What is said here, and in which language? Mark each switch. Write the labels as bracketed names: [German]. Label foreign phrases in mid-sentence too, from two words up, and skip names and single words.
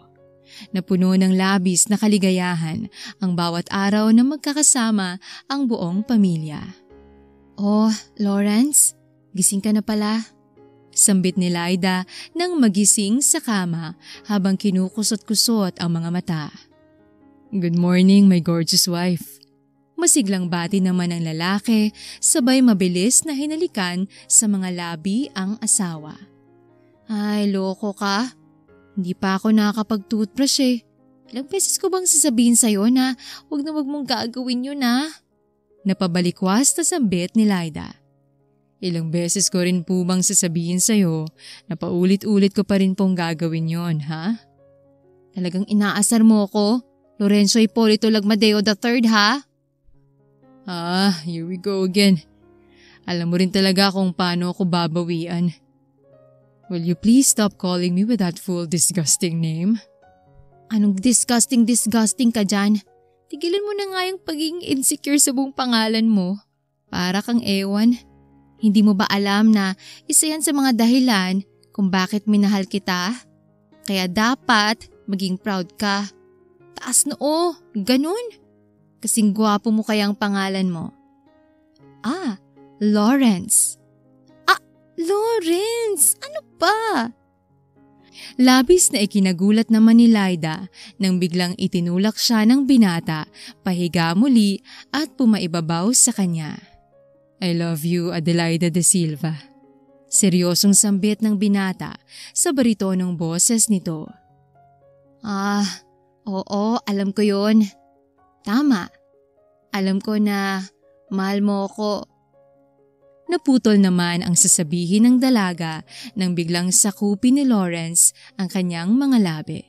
[Filipino] Napuno ng labis na kaligayahan ang bawat araw na magkakasama ang buong pamilya. Oh, Lawrence, gising ka na pala. Sambit ni Lyda nang magising sa kama habang kinukusot-kusot ang mga mata. [English] Good morning, my gorgeous wife. [Filipino] Masiglang bati naman ng lalaki, sabay mabilis na hinalikan sa mga labi ang asawa. Ay, loko ka. Hindi pa ako nakakapag-toothbrush eh. Ilang beses ko bang sasabihin sa'yo na wag mong gagawin yun Napabalikwas na sambit ni Lyda. Ilang beses ko rin po bang sasabihin sa'yo na paulit-ulit ko pa rin pong gagawin yon, ha? Talagang inaasar mo ko, Lorenzo Hipolito Lagmadeo III, ha? [English] Here we go again. [Filipino] Alam mo rin talaga kung paano ako babawian. [English] Will you please stop calling me with that full disgusting name? [Filipino] Anong disgusting ka dyan? Tigilan mo na nga yung pagiging insecure sa buong pangalan mo. Para kang ewan. Hindi mo ba alam na isa yan sa mga dahilan kung bakit minahal kita? Kaya dapat maging proud ka. Taas noo, ganun. Kasing gwapo mo kaya ang pangalan mo. Lawrence. Lawrence, ano ba? Labis na ikinagulat naman ni Lyda nang biglang itinulak siya ng binata, pahiga muli at pumaibabaw sa kanya. [English] I love you, Adelaida de Silva. [Filipino] Seryosong sambit ng binata sa baritonong boses nito. Oo, alam ko yon. Tama. Alam ko na mahal mo ako. Naputol naman ang sasabihin ng dalaga nang biglang sakupin ni Lawrence ang kanyang mga labi.